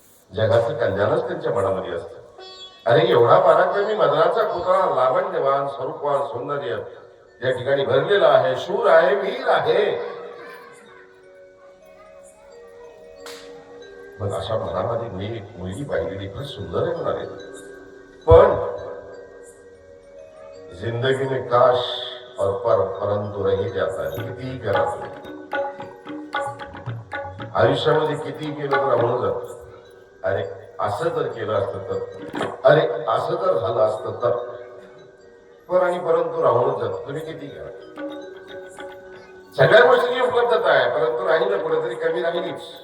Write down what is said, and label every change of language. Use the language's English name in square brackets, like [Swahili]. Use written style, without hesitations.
[Marathi] जगाचं कल्याणच त्यांच्या मनामध्ये असतं. अरे एवढा पराक्रमी मदनाचा पुतळा, लावण्यवान स्वरूपवान सौंदर्य या ठिकाणी भरलेला आहे, शूर आहे, वीर आहे. मग अशा मनामध्ये मी एक मुलगी पाहिलेली, फार सुंदर आहे म्हणाले. पण [Hindi] जिंदगी में काश और परंतु रही जाता है. [Marathi] कितीही करा, आयुष्यामध्ये कितीही केलं तर राहून जात. अरे असं जर केलं असतं तर, अरे असं जर झालं असतं तर, पर आणि परंतु राहूनच जात. तुम्ही किती करा, सगळ्या गोष्टींची उपलब्धता आहे, परंतु राहिलं कुठेतरी कमी राहिलीच.